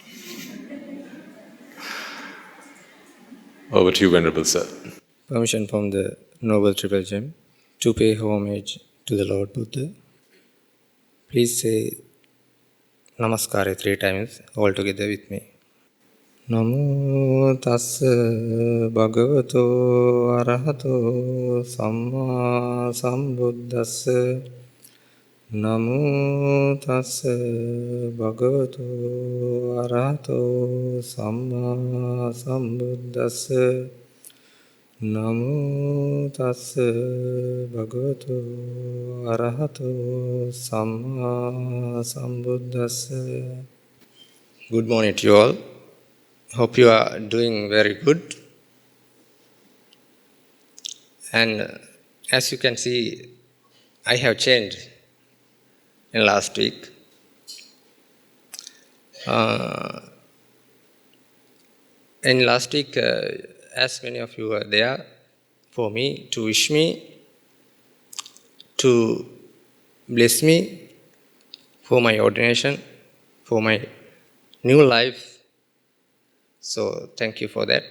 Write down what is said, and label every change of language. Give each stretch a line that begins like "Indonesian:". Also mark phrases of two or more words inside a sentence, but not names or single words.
English: Over to you, Venerable Sir. Permission from the Noble Triple Gem to pay homage to the Lord Buddha. Please say Namaskara 3 times all together with me.
Pali: Namo tassa bhagavato arahato samma sambuddhassa. Namo tassa bhagavato arahato samma sambuddhassa. Namo tassa bhagavato arahato samma sambuddhassa.
English: Good morning to you all. Hope you are doing very good. And as you can see, I have changed in last week. In last week, as many of you were there for me, to wish me, to bless me for my ordination, for my new life, So thank you for that.